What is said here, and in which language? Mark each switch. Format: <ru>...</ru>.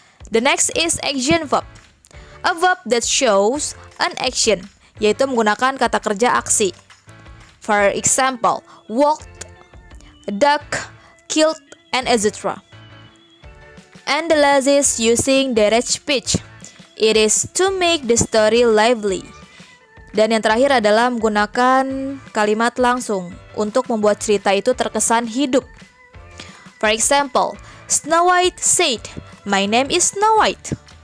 <en>The next is action verb. A verb that shows an action,</en> <id>yaitu menggunakan kata kerja aksi.</id> <en>For example, walked, ducked, killed, and etc. And the last is using direct speech. It is to make the story lively.</en> <id>Dan yang terakhir adalah menggunakan kalimat langsung untuk membuat cerita itu terkesan hidup.</id> <en>For example, Snow White said, "My name is Snow White."</en>